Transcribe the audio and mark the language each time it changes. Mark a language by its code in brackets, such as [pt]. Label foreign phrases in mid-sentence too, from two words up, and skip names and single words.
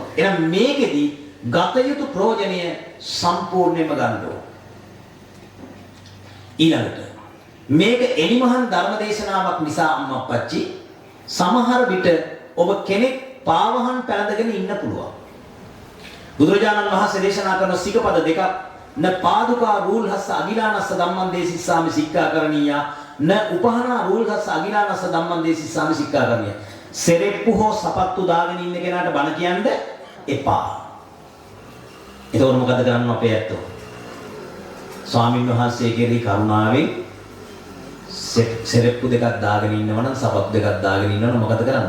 [si] එහෙනම් මේකෙදි ගත යුතු ප්‍රයෝජනය සම්පූර්ණයෙන්ම ගන්න ඕනේ. ඊළඟට මේක එලිමහන් ධර්ම දේශනාවක් නිසා අම්මා අප්පච්චි සමහර විට ඔබ කෙනෙක් පාවහන් පැලඳගෙන ඉන්න පුළුවන්. බුදුරජාණන් වහන්සේ දේශනා කරන සිකපද දෙකක් [pi] න පාදුකා රූල්හස්ස අගිලානස්ස ධම්මං දේසිස්සාමි සික්ඛාකරණීය න උපහනා රූල්හස්ස අගිලානස්ස ධම්මං දේසිස්සාමි සික්ඛාකරණීය. [si] සෙරෙප්පු හෝ සපත්තු දාගෙන ඉන්න කෙනාට බණ කියන්න එපා. එතකොට මොකද කරන්න අපේ ඇත්තෝ? ස්වාමීන් වහන්සේ කෙරෙහි කරුණාවෙන් සෙරෙප්පු දෙකක් දාගෙන ඉන්නවනම් සපත්තු දෙකක් දාගෙන ඉන්නවනම් මොකද කරන්නේ?